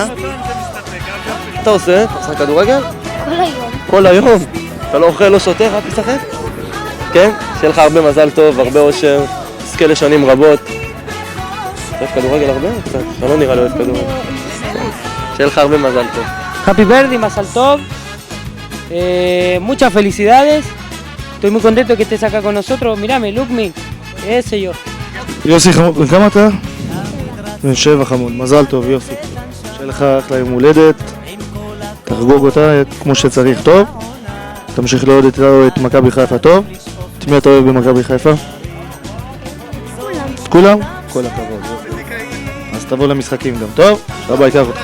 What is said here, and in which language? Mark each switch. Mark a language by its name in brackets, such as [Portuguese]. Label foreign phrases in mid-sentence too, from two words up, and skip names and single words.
[Hebrew] אתה עושה? אתה עושה כדורגל? כל היום. כל היום? אתה לא אוכל, לא שותה, רק משחק? כן? שיהיה לך הרבה מזל טוב, הרבה אושר, תזכה לשנים רבות. אתה אוהב כדורגל הרבה? קצת. אתה לא נראה לי אוהב כדורגל. שיהיה לך הרבה מזל טוב. [English] Happy birthday, [Hebrew] מזל טוב. [Spanish] Muchas felicidades. Estoy muy contento que estés acá con nosotros. Mírame, [English] look me. [Spanish] Ese yo. [Hebrew] יוסי חמוד, וכמה אתה? בן 7 חמוד, מזל טוב יופי. שיהיה לך אחלה יום הולדת, תחגוג אותה כמו שצריך טוב. תמשיך לעוד את מכבי חיפה טוב. את מי אתה אוהב במכבי חיפה? את כולם? כל הכבוד. אז תבוא למשחקים גם, טוב? רבה ייקח אותך.